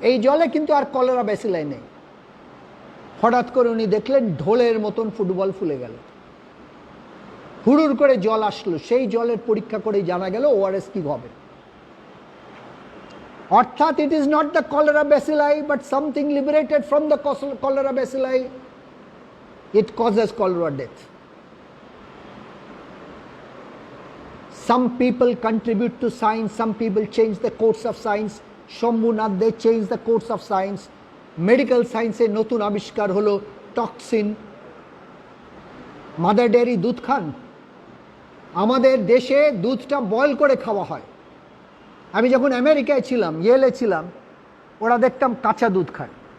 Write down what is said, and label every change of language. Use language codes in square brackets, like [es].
[bn] এই জলে কিন্তু আর কলেরা ব্যাসিলাই নেই। হঠাৎ করে উনি দেখলেন ঢোলের মতন ফুটবল ফুলে গেল, হুড়ুর করে জল আসলো, সেই জলের পরীক্ষা করে জানা গেল ওআরএস কি হবে। [en] অর্থাৎ it is not the cholera bacilli but something liberated from the cholera bacilli, it causes cholera death. Some people contribute to science, some people change the course of science. Shambhunath, they change the course of science. [bn] Medical science এ নতুন আবিষ্কার হলো toxin. Mother dairy দুধ খান? আমাদের দেশে দুধটা boil করে খাওয়া হয়। আমি যখন আমেরিকায় ছিলাম, ইয়েলে ছিলাম, ওরা দেখতাম কাঁচা দুধ খায়।